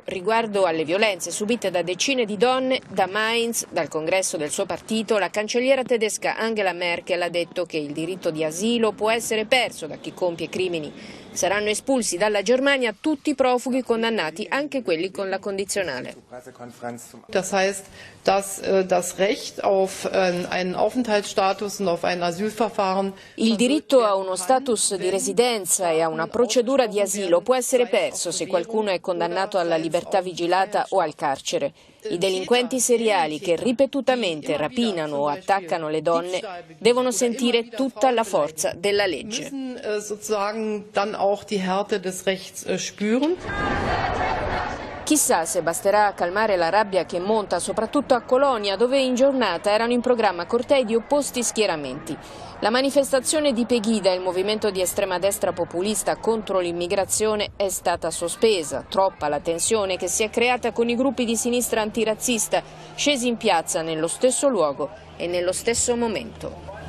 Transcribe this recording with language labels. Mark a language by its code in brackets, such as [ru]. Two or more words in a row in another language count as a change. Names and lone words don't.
[it] Riguardo alle violenze subite da decine di donne, da Mainz, dal congresso del suo partito, la cancelliera tedesca Angela Merkel ha detto che il diritto di asilo può essere perso da chi compie crimini. Saranno espulsi dalla Germania tutti i profughi condannati, anche quelli con la condizionale. [de] Das heißt, dass das Recht auf einen Aufenthaltsstatus und auf ein Asylverfahren. [it] Il diritto a uno status di residenza e a una procedura di asilo può essere perso se qualcuno è condannato alla libertà vigilata o al carcere. I delinquenti seriali che ripetutamente rapinano o attaccano le donne devono sentire tutta la forza della legge. [de] Sozusagen dann auch die Härte des Rechts spüren. [it] Chissà se basterà a calmare la rabbia che monta soprattutto a Colonia, dove in giornata erano in programma cortei di opposti schieramenti. La manifestazione di Pegida, il movimento di estrema destra populista contro l'immigrazione, è stata sospesa. Troppa la tensione che si è creata con i gruppi di sinistra antirazzista, scesi in piazza nello stesso luogo e nello stesso momento.